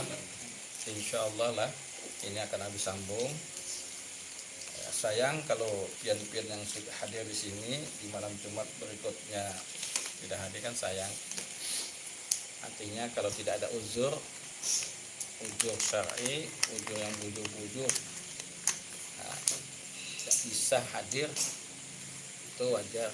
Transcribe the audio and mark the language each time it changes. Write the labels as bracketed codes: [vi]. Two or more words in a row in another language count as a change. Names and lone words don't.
[id] Insyaallah lah ini akan Abi sambung. Sayang kalau pian-pian yang sudah hadir di sini di malam Jumat berikutnya tidak hadir, kan sayang. Artinya kalau tidak ada uzur syar'i, uzur yang bujur-bujur, tidak bisa hadir, itu wajar.